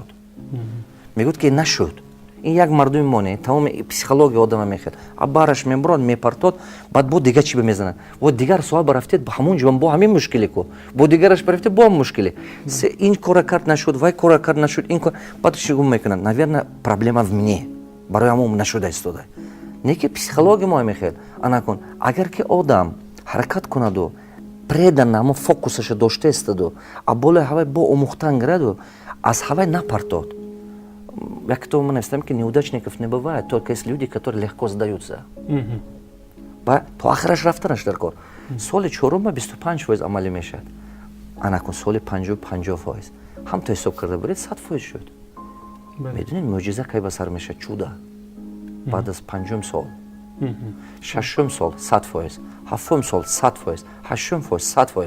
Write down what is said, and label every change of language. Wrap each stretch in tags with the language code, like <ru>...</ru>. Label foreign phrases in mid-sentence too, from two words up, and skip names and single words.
<tg>мегӯяд ки нашуд. ин як мардуми моне, тамоми психология одама мехед. аз баҳраш мебурад, мепартод, баъд бо дигар чӣ бимезанад. во дигар соат барафтед, ба ҳамон ҷо бо ҳамин мушкиле ку. бо дигараш барафтед, бо ҳамин мушкиле. ин кора кард нашуд, вай кора кард нашуд, ин кор. баъд чӣ гум мекунад?</tg> <ru>наверно, проблема в мне.</ru> <tg>барои ҳамон нашуда истода. не ки психология мо мехед. анакун, агар ки одам ҳаракат кунаду, предан ҳамон фокусаша дошта истоду, а болои ҳавай бо омӯхтан гираду, аз ҳавай напартод. Як китоб</tg> <ru>мы написали, что неудачников не бывает, только есть люди, которые легко сдаются.</ru> <tg>То ахираш рафтанаш дар кор. Соли чорума 25% амалӣ мешавад. Анакун соли 50%. ҳамто ҳисоб карда баред 100% шуд. медонед мӯъҷиза кай ба сар мешавад? чуда. баъд аз 5 сол. 6 сол 100%, 7 сол 100%, 8 сол 100%.</tg>